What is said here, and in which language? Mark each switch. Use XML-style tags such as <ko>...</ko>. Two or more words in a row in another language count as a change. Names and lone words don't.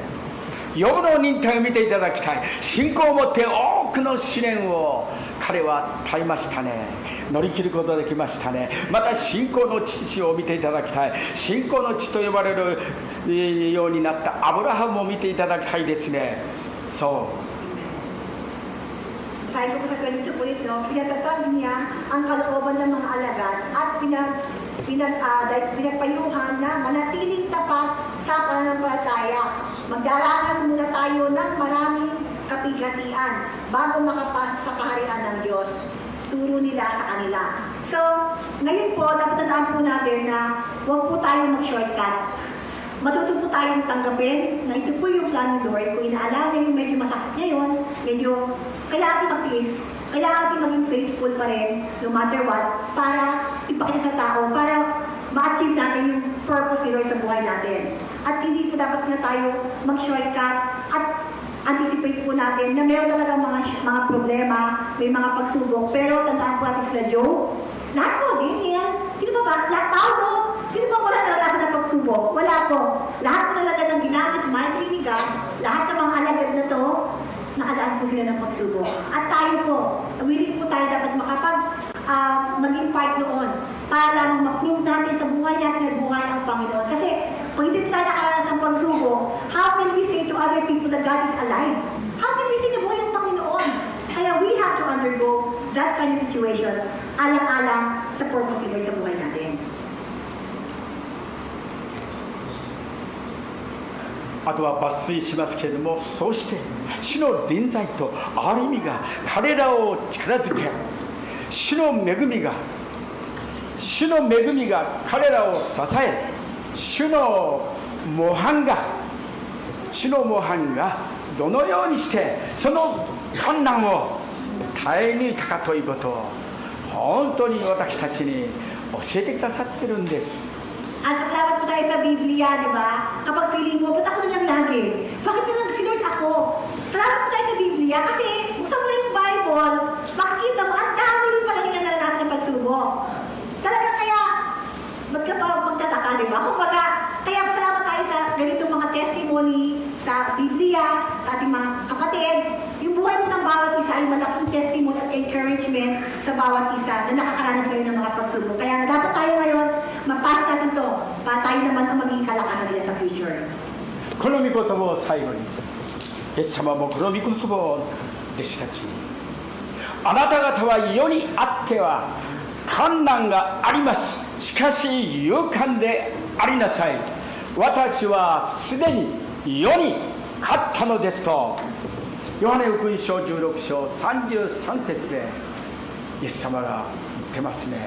<ja>ヨブの忍耐を見ていただきたい。信仰を持って多くの試練を彼は耐えましたね。乗り切ることができましたね。また信仰の父を見ていただきたい。信仰の父と呼ばれるようになったアブラハムを見ていただきたいですね。そう。</ja> <tl>Sabi ko sa ganito po ito, pinatatag niya ang kalooban ng mga alagad at pinagpayuhan na manatiling tapat sa pananampalataya. Magdaranas muna tayo ng maraming kapighatian bago makapasok sa kaharian ng Diyos. Turo nila sa kanila. So, ngayon po, dapat tandaan po natin na huwag po tayong mag-shortcut. Matuto po tayong tanggapin na ito po yung plan ng Lord. Kung inaalala yung medyo masakit ngayon, medyo kailangan natin mag-tiis, kailangan natin maging faithful pa rin,</tl> <en>no matter what,</en> <tl>para ipakita sa tao, para ma-achieve natin yung purpose ni Lord sa buhay natin. At hindi po dapat na tayo mag-shortcut at anticipate po natin na meron talaga mga problema, may mga pagsubok, pero tandaan po natin sila Job. Lahat po, din yan. Sino ba? Lahat tao, no? Sino ba wala naranasan ng pagsubok? Wala po. Lahat talaga ng ginamit, mahinig lahat ng mga alagad na to, nakadaan po sila ng pagsubok. At tayo po, willing po tayo dapat maging part noon para lamang ma-prove natin sa buhay natin na buhay ang Panginoon. Kasi kung hindi tayo nakaranas ng pagsubok,</tl> <en>how can we say to other people that God is alive? How can we say</en> <tl>na buhay ang Panginoon? Kaya</tl> <en>we have to undergo that kind of situation</en> <tl>alang-alang sa purpose ni Lord sa buhay natin.</tl> <ja>あとは抜粋しますけれども、そうして主の臨在と憐れみが彼らを力づけ、主の恵みが彼らを支え、主の模範がどのようにしてその困難を耐え抜いたかということを本当に私たちに教えてくださってるんです。</ja> <tl>At salamat po tayo sa Biblia, di ba? Kapag feeling mo, ba't ako na lang lagi? Bakit na lang si Lord ako? Salamat po tayo sa Biblia kasi buksan mo yung Bible, makikita mo, ang dami rin pala nila naranasan ng pagsubok. Talaga kaya, ba't ka pa magtataka, di ba? Kumbaga, kaya salamat tayo sa ganitong mga testimony sa Biblia, sa ating mga kapatid. Yung buhay mo ng bawat isa ay malaking testimony at encouragement sa bawat isa na nakakaranas kayo ng mga pagsubok. Kaya dapat tayo ngayon, magpass natin to para tayo naman ang maging kalakasan nila sa future.</tl> <ja>この御言葉を最後に、イエス様もこの御言葉を弟子たちに、あなた方は世にあっては困難があります。しかし勇敢でありなさい。私はすでに世に勝ったのですと、ヨハネ福音書16章33節でイエス様が言ってますね。</ja>